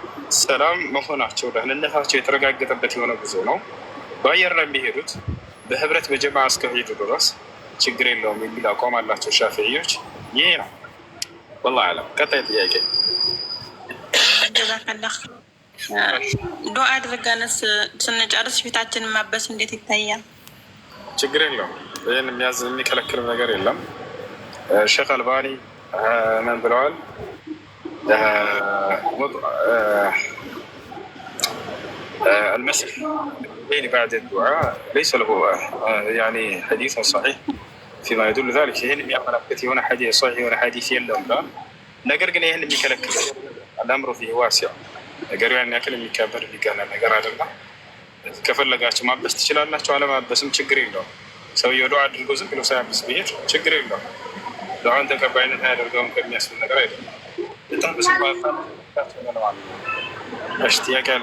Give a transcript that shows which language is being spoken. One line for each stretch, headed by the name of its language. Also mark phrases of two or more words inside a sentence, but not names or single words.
Amharic: ሰላም መሆናቸው ደህንነታቸው የተረጋገጠበት የሆነ ጉዞ ነው። በአየር ላይ የሚሄዱት በህብረት በጀማዓ እስከሄዱ ድረስ ችግር የለውም የሚል አቋም አላቸው ሻፊዕዮች። ይሄ ነው
Arabic: والله أعلم።
Amharic: ቀጣይ ጥያቄ ዱዓ አድርገንስ ስንጨርስ ፊታችንን ማበስ እንዴት ይታያል? ችግር የለውም። ይህን የሚከለክል ነገር የለም። ሼክ አልባኒ ምን ብለዋል?
Arabic: المسح بين بعد الدعاء ليس له يعني حديث صحيح فيما يدل ذلك.
Amharic: ይህን የሚያመለክት የሆነ ሐዲስ صحيح የሆነ ሐዲስ የለም ብለዋል። ነገር ግን ይህን የሚከለክል
Arabic: الأمر فيه واسع
Amharic: ነገር ያን ያክል የሚከበር ሊጋና ነገር አይደለም። ከፈለጋችሁ ማበስ ትችላላችሁ፣ አለማበስም ችግር የለውም። ሰውየው ዱዓ አድርጎ ዝም ብሎ ሳያበስ ቢሄድ ችግር የለውም። ዱዓን ተቀባይነት አያደርገውም ከሚያስብል ነገር አይደለም። በጣም እሺ፣ ጥያቄ አለ?